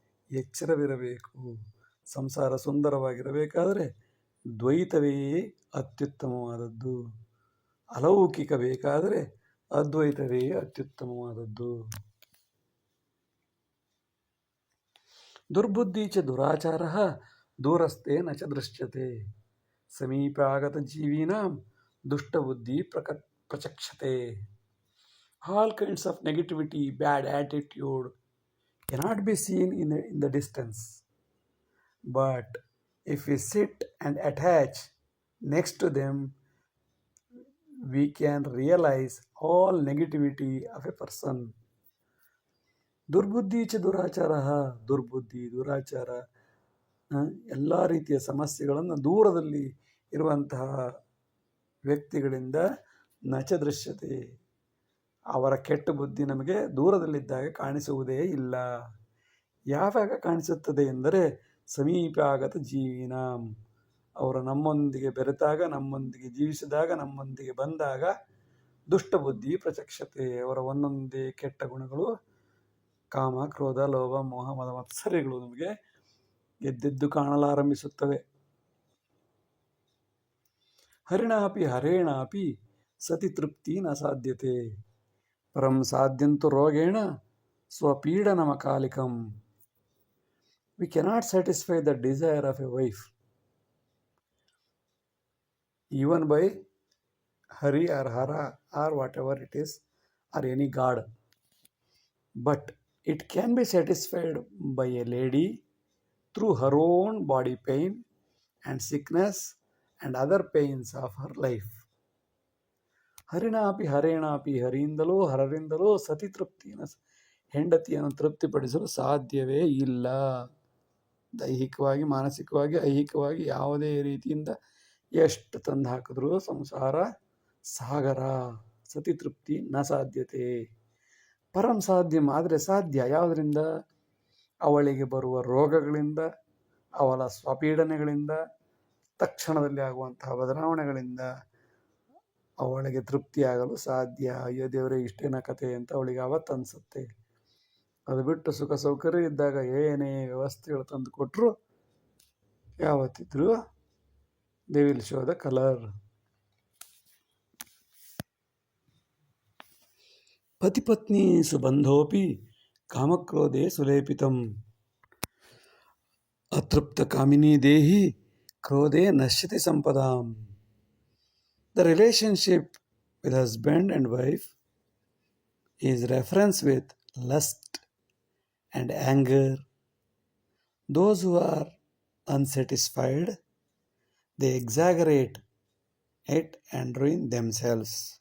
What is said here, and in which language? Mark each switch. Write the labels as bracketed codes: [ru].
[kn] ಎಚ್ಚರವಿರಬೇಕು. ಸಂಸಾರ ಸುಂದರವಾಗಿರಬೇಕಾದರೆ ದ್ವೈತವೇ ಅತ್ಯುತ್ತಮವಾದದ್ದು, ಅಲೌಕಿಕ ಬೇಕಾದರೆ ಅದ್ವೈತವೇ ಅತ್ಯುತ್ತಮವಾದದ್ದು. [sa] ದುರ್ಬುದ್ಧಿ ಚ ದುರಾಚಾರ ದೂರಸ್ಥೆ ನ ಚ ದೃಶ್ಯತೆ, ಸಮೀಪಾಗತ ಜೀವಿನಾಂ ದುಷ್ಟಬುದ್ಧಿ ಪ್ರಚಕ್ಷತೆ. [en] All kinds of negativity, bad attitude cannot be seen in the distance. But if we sit and attach next to them, we can realize all negativity of a person. [sa] ದುರ್ಬುದ್ಧಿ ಚ ದುರಾಚಾರ, [kn] ದುರ್ಬುದ್ಧಿ, ದುರಾಚಾರ, ಎಲ್ಲ ರೀತಿಯ ಸಮಸ್ಯೆಗಳನ್ನು ದೂರದಲ್ಲಿ ಇರುವಂತಹ ವ್ಯಕ್ತಿಗಳಿಂದ [sa] ನಚ ದೃಶ್ಯತೆ, [kn] ಅವರ ಕೆಟ್ಟ ಬುದ್ಧಿ ನಮಗೆ ದೂರದಲ್ಲಿದ್ದಾಗ ಕಾಣಿಸುವುದೇ ಇಲ್ಲ. ಯಾವಾಗ ಕಾಣಿಸುತ್ತದೆ ಎಂದರೆ [sa] ಸಮೀಪ ಆಗತ ಜೀವಿನಾಂ, [kn] ಅವರು ನಮ್ಮೊಂದಿಗೆ ಬೆರೆತಾಗ, ನಮ್ಮೊಂದಿಗೆ ಜೀವಿಸಿದಾಗ, ನಮ್ಮೊಂದಿಗೆ ಬಂದಾಗ [sa] ದುಷ್ಟಬುದ್ಧಿ ಪ್ರಚಕ್ಷತೆ, [kn] ಅವರ ಒಂದೊಂದೇ ಕೆಟ್ಟ ಗುಣಗಳು, ಕಾಮ, ಕ್ರೋಧ, ಲೋಭ, ಮೋಹ, ಮದ, ಮತ್ಸರ್ಯಗಳು ನಮಗೆ ಎದ್ದೆದ್ದು ಕಾಣಲಾರಂಭಿಸುತ್ತವೆ. [sa] ಹರಿಣಾಪಿ ಹರೇಣಾಪಿ ಸತಿ ತೃಪ್ತಿ ನ ಸಾಧ್ಯತೆ, ಪರಂ ಸಾಧ್ಯಂತು ರೋಗೇಣ ಸ್ವಪೀಡನಮಕಾಲಿಕಂ. [en] We cannot satisfy the desire of a wife even by Hari or Hara or whatever it is, or any god. But it can be satisfied by a lady through her own body pain and sickness and other pains of her life. [sa] ಹರಿಣಾಪಿ ಹರೇಣಾಪಿ, [kn] ಹರಿಯಿಂದಲೋ ಹರರಿಂದಲೋ ಸತಿ ತೃಪ್ತಿಯನ್ನು, ಹೆಂಡತಿಯನ್ನು ತೃಪ್ತಿಪಡಿಸಲು ಸಾಧ್ಯವೇ ಇಲ್ಲ. ದೈಹಿಕವಾಗಿ, ಮಾನಸಿಕವಾಗಿ, ಐಹಿಕವಾಗಿ ಯಾವುದೇ ರೀತಿಯಿಂದ ಎಷ್ಟು ತಂದು ಹಾಕಿದ್ರೂ ಸಂಸಾರ ಸಾಗರ, [sa] ಸತಿ ತೃಪ್ತಿ ನ ಸಾಧ್ಯತೆ. ಪರಂ ಸಾಧ್ಯಂ, [kn] ಆದರೆ ಸಾಧ್ಯ ಯಾವುದರಿಂದ? ಅವಳಿಗೆ ಬರುವ ರೋಗಗಳಿಂದ, ಅವಳ ಸ್ವಪೀಡನೆಗಳಿಂದ, ತಕ್ಷಣದಲ್ಲಿ ಆಗುವಂತಹ ಬದಲಾವಣೆಗಳಿಂದ, ಅವಳಿಗೆ ತೃಪ್ತಿಯಾಗಲು ಸಾಧ್ಯ. ಅಯ್ಯೋ ದೇವರೇ, ಇಷ್ಟೇನ ಕತೆ ಅಂತ ಅವಳಿಗೆ ಅವತ್ತು ಅನಿಸುತ್ತೆ. ಅದು ಬಿಟ್ಟು ಸುಖ ಸೌಕರ್ಯ ಇದ್ದಾಗ ಏನೇ ವ್ಯವಸ್ಥೆಗಳು ತಂದು ಕೊಟ್ಟರು ಯಾವತ್ತಿದ್ರೂ [en] They will show the colour. [sa] ಪತಿಪತ್ನಿ ಸುಬಂಧೋಪಿ ಕಾಮಕ್ರೋಧೆ ಸುಲೇಪಿತಂ ಅತೃಪ್ತ ಕಾಮಿನಿ ದೇಹಿ ಕ್ರೋಧೆ ನಶ್ಯತಿ ಸಂಪದಾಂ. [en] The relationship with husband and wife is reference with lust and anger. Those who are unsatisfied, they exaggerate it and ruin themselves.